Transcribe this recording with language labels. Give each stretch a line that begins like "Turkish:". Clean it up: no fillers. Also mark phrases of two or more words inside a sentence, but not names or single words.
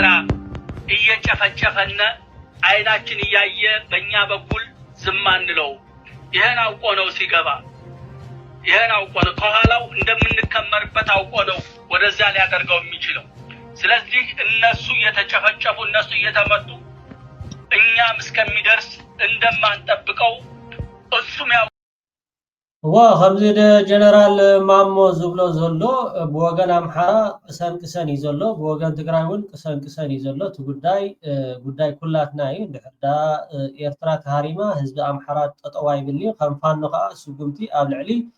Amharic: እየጨፈጨፈነ አይናችን እያየ በእኛ በኩል ዝም አንለው። ይሄን አውቆ ነው ሲገባ፣ ይሄን አውቆ ነው ከኋላው እንደምንከመርበት አውቆ ነው ወደዛ ሊያደርገው የሚችለው። ስለዚህ እነሱ እየተጨፈጨፉ እነሱ እየተመቱ እኛም እስከሚደርስ እንደማንጠብቀው እሱም ያው
Tigrinya: ከምዚ ጀነራል ማሞ ዝብሎ ዘሎ ብወገን ኣምሓራ ቅሰንቅሰን እዩ ዘሎ ብወገን ትግራይ እውን ቅሰንቅሰን እዩ ዘሎ እቲ ጉዳይ ኩላትና እዩ እንድሕር ኤርትራ ተሃሪማ ህዝቢ ኣምሓራ ጠጠዋ ይብል እዩ ከም ፋኖ ከዓ ስጉምቲ ኣብ ልዕሊ